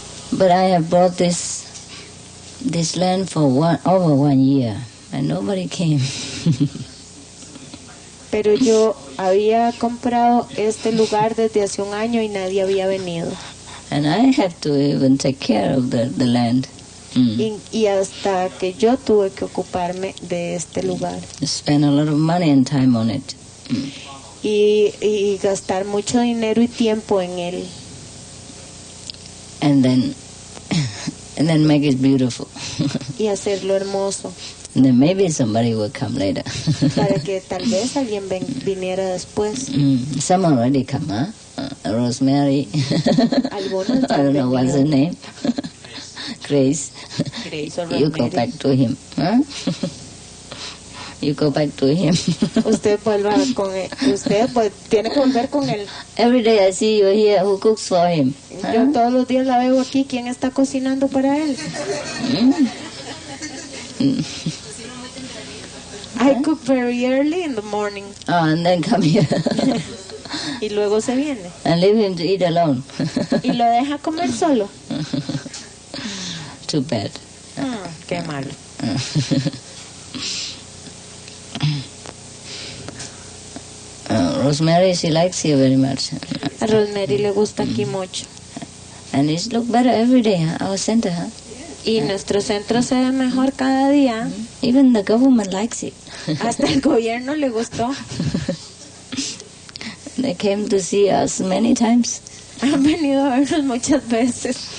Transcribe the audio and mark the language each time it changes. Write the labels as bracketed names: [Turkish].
[English] But I have bought this land for over 1 year, and nobody came. [Spanish] Pero yo había comprado este lugar desde hace 1 año y nadie había venido. [English] And I have to even take care of the land. [Spanish] Y hasta que yo tuve que ocuparme de este lugar. [English] Spend a lot of money and time on it. [Spanish] Y gastar mucho dinero y tiempo en él. [English] And then make it beautiful. [Spanish] Y hacerlo hermoso. [English] And then maybe somebody will come later. [Spanish] Para que tal vez alguien viniera después. [English] Some already come, huh? Rosemary. [Spanish] Algunos [English] I don't know what's her name. Grace. Grace or You go back to him, huh? You go back to him. [Spanish] Usted vuelva con él. Usted tiene que volver con él. [English] Every day I see you here. Who cooks for him? [Spanish] Yo todos los días la veo aquí. ¿Quién está cocinando para él? [English] I cook very early in the morning. And then come here. [Spanish] Y luego se viene. [English] And leave him to eat alone. [Spanish] Y lo deja comer solo. [English] Too bad. [Spanish] Qué malo. [English] Rosemary, she likes you very much. [Spanish] A Rosemary le gusta aquí mucho. [English] And it's look better every day, huh? Our center, huh? [Spanish] Y nuestro centro se ve mejor cada día. [English] Even the government likes it. [Spanish] Hasta el gobierno le gustó. [English] They came to see us many times. [Spanish] Han venido a vernos muchas veces.